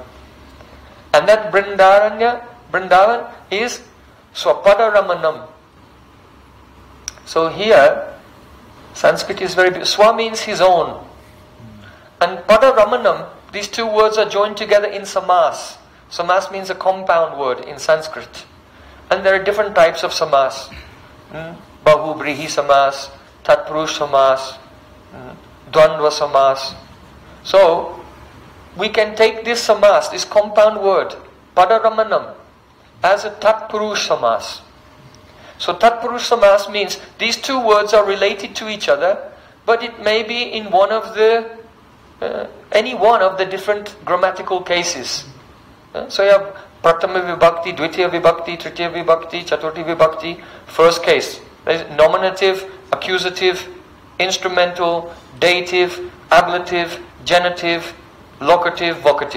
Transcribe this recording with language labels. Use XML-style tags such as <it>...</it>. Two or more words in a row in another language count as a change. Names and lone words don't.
<en>And that Brindavan is Swapadaramanam. So here, Sanskrit is very beautiful. Swa means his own. And Padaramanam, these two words are joined together in samas. Samas means a compound word in Sanskrit. And there are different types of samas.</en> <sa>बहुव्रीहि समास, तत्पुरुष समास, द्वन्द्व समास.</sa> <en>So, we can take this samas, this compound word, Padaramanam, as a</en> <sa>तत्पुरुष समास.</sa> <en>So</en> <sa>तत्पुरुष समास</sa> <en>means these two words are related to each other, but it may be in one of the any one of the different grammatical cases. So you have</en> <sa>प्रथमा विभक्ति, द्वितीया विभक्ति, तृतीया विभक्ति, चतुर्थी विभक्ति.</sa> <en>First case, there is nominative, accusative, instrumental, dative, ablative, genitive, locative, vocative.</en>